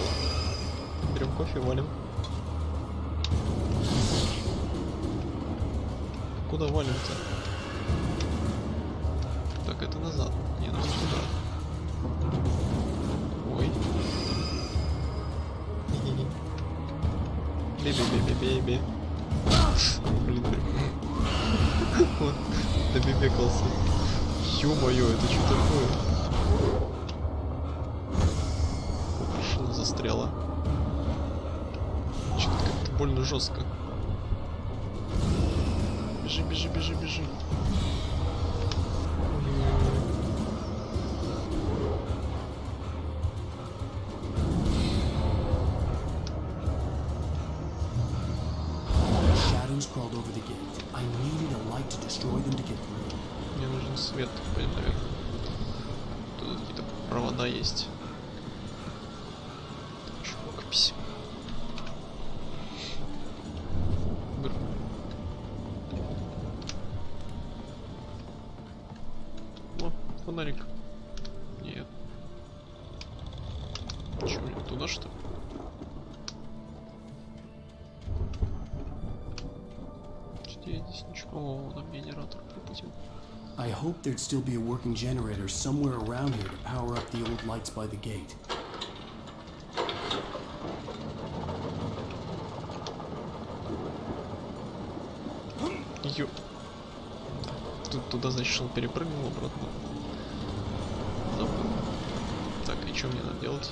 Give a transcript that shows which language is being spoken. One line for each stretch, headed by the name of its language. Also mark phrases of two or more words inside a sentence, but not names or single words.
Russian: Берем кофе, валим. Куда валим-то? Так, это назад. Не, нужно туда. Ой. Бе-бе-бе-бе-бе-бе. Блин. Вот. Добебекался. Ё-моё, это что такое? Машина застряла. Что-то как-то больно жестко. Бежи.
English: Shadows crawled over the gate. I needed a light to destroy them to get through.
Russian: Мне нужен свет, наверное. Тут какие-то провода есть. Еще рукопись. О, фонарик. Нет. Че, мне туда что ли? Я здесь ничего. О, там генератор прикрутил.
English: I hoped there'd still be a working generator somewhere around here to power up the old lights by the gate.
Russian: Ё. Тут туда, значит, шел, перепрыгнул обратно. Забыл. Так, и что мне надо делать?